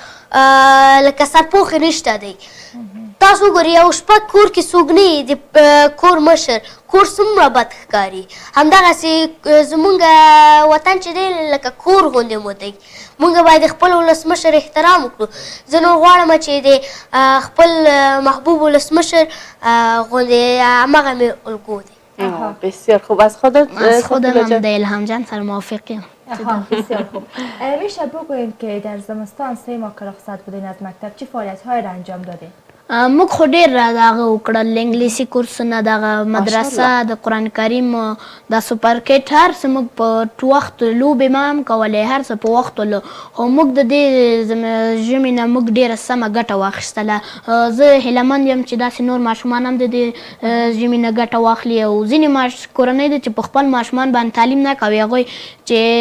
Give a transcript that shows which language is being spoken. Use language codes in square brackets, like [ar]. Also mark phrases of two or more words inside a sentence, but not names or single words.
[ps] لکه سرپوښې نشته دی تاسو ګورئ یو شپه کور کې څوک نه وي د کور مشر کور څومره بد ښکاري همدغسې زمونږ وطن چې دی لکه کور غوندې مو دی مونږ باید خپل ولسمشر احترام وکړو زه نو غواړم چې د خپل محبوب ولسمشر غوندې همغه مې الګو دی [fa] بسیار خوب از خودت خودم هم [ps] د الهام جان سره موافقیم [fa] بسیار خوب میشه بگوییم که در زمستان 3 ماه که رخصت بودین از مکتب چه فعالیت‌هایی را انجام دادین؟ [ps] موږ خو ډېر دغه وکړل انګلیسي کورسونه دغه مدرسه د قرآن کریم د سوپرکټ هر څه موږ په وخت لوبې ما هم کولې هر څه په وخت ولو خو موږ د دې ژمي نه موږ ډېره سمه ګټه واخیستله زه هیلهمند یم چې داسې نور ماشومان هم د دې ژمي نه ګټه واخلي او ځینې کورنۍ ده چې په خپل ماشومان باندې تعلیم نه کوي هغوی چې